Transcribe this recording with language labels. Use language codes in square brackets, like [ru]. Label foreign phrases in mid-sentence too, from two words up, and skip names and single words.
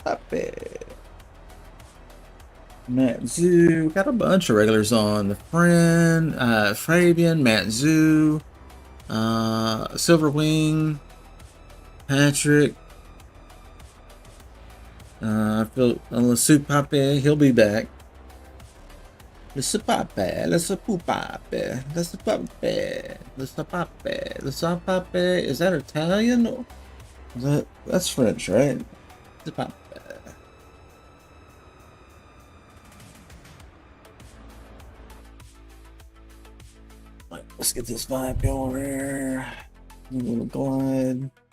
[en] Matt Zoo. Got a bunch of regulars on. The Friend, Fabian, Matt Zoo, Silverwing, Patrick. I feel Le Supape, he'll be back. Le Supape, Le Supape, Le Supape, Le Supape, Le Supape. Is that Italian? Or that's French, right? Supape. Let's get this vibe going here. A little glide.